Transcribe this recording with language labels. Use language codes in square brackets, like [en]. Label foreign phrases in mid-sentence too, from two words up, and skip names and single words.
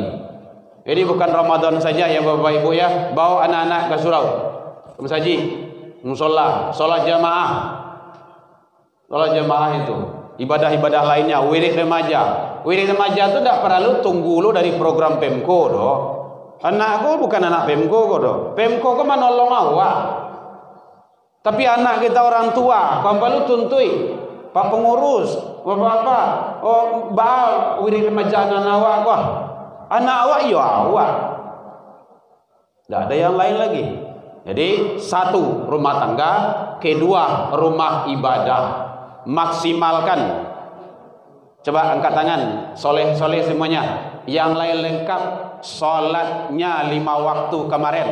[id] Jadi bukan Ramadan saja ya Bapak Ibu ya, bawa anak-anak ke surau, ke masjid, musola, sholat jamaah. Sholat jamaah itu, ibadah-ibadah lainnya, wirid remaja. Wirid remaja itu tidak perlu tunggu lo dari program Pemko doh. Anakku bukan anak Pemko kok doh. Pemko kok menolong awak. Tapi anak kita orang tua, kau perlu tuntui Pak pengurus, Bapak-bapak, oh bal wirid remaja anak awak kok. Anak awak ya awak. Tidak ada yang lain lagi. Jadi satu rumah tangga, kedua rumah ibadah. Maksimalkan. Coba angkat tangan, soleh-soleh semuanya. Yang lain lengkap, sholatnya 5 waktu kemarin.